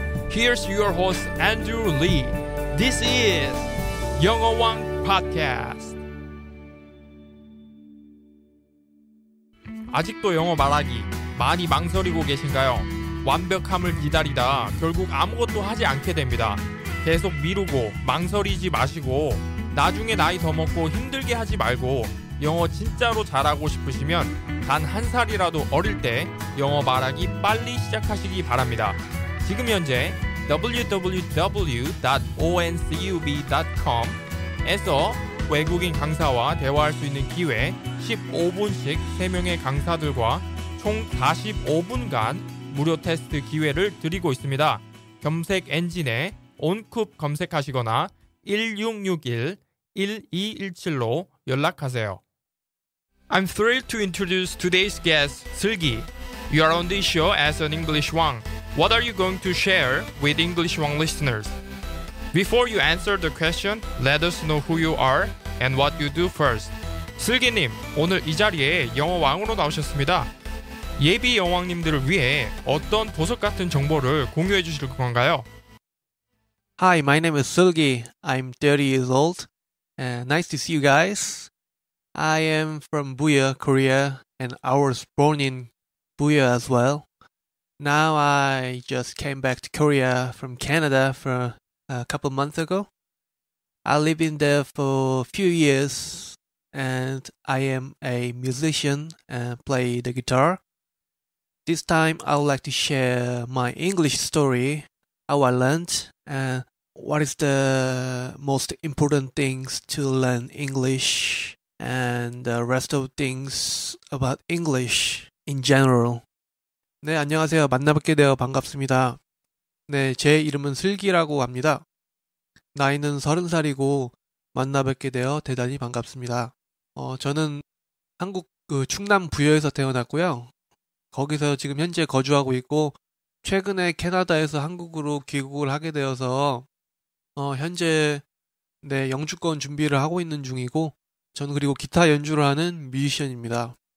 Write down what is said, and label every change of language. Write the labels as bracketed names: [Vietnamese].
[English] Here's your host, Andrew Lee. This is 영어왕 Podcast. [Korean] 아직도 영어 말하기 많이 망설이고 계신가요? 완벽함을 기다리다 결국 아무것도 하지 않게 됩니다. 계속 미루고 망설이지 마시고 나중에 나이 더 먹고 힘들게 하지 말고 영어 진짜로 잘하고 싶으시면 단 한 살이라도 어릴 때 영어 말하기 빨리 시작하시기 바랍니다. 지금 현재 www.oncub.com에서 외국인 강사와 대화할 수 있는 기회 15분씩 3명의 강사들과 총 45분간 무료 테스트 기회를 드리고 있습니다. 검색 엔진에 온쿱 검색하시거나 1661-1217로 연락하세요. [English] I'm thrilled to introduce today's guest, 슬기. You are on this show as an English Wang. What are you going to share with English Wang listeners? Before you answer the question, let us know who you are and what you do first. [Korean] 슬기님, 오늘 이 자리에 영어 왕으로 나오셨습니다. 예비 여왕님들을 위해 어떤 보석 같은 정보를 공유해 주실 건가요? [English] Hi, my name is Silgi. I'm 30 years old. Nice to see you guys. I am from Buya, Korea, and I was born in Buya as well. Now I just came back to Korea from Canada for a couple months ago. I lived in there for a few years, and I am a musician and play the guitar. This time I would like to share my English story, how I learned, and what is the most important things to learn English, and the rest of things about English in general. [Korean] 네, 안녕하세요. 만나뵙게 되어 반갑습니다. 네, 제 이름은 슬기라고 합니다. 나이는 30살이고 만나뵙게 되어 대단히 반갑습니다. 저는 한국 충남 부여에서 태어났고요. 거기서 지금 현재 거주하고 있고 최근에 캐나다에서 한국으로 귀국을 하게 되어서 현재 영주권 준비를 하고 있는 중이고 저는 그리고 기타 연주를 하는 뮤지션입니다.